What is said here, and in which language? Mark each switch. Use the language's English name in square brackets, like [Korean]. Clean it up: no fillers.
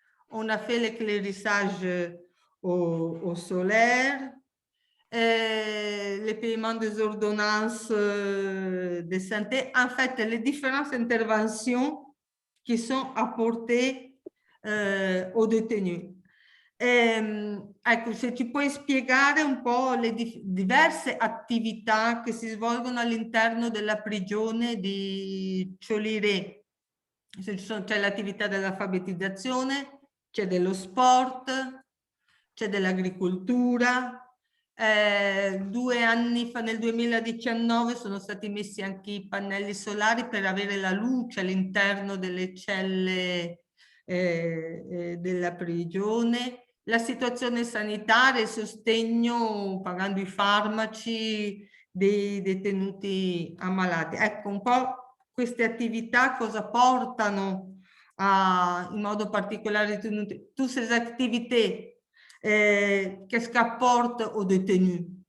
[French] On a fait l'éclairissage au solaire, les paiements des ordonnances de santé. En fait, les différentes interventions qui sont apportées aux détenus. [Italian] Ecco, se ci puoi spiegare un po' le diverse attività che si svolgono all'interno della prigione di Cioliré. C'è l'attività dell'alfabetizzazione, c'è dello sport, c'è dell'agricoltura. 2 anni fa, nel 2019, sono stati messi anche i pannelli solari per avere la luce all'interno delle celle della prigione. La situazione sanitaria, il sostegno pagando i farmaci dei detenuti ammalati. Ecco un po' queste attività cosa portano in modo particolare [French] toutes ces activités qu'est-ce qu'apporte aux détenus?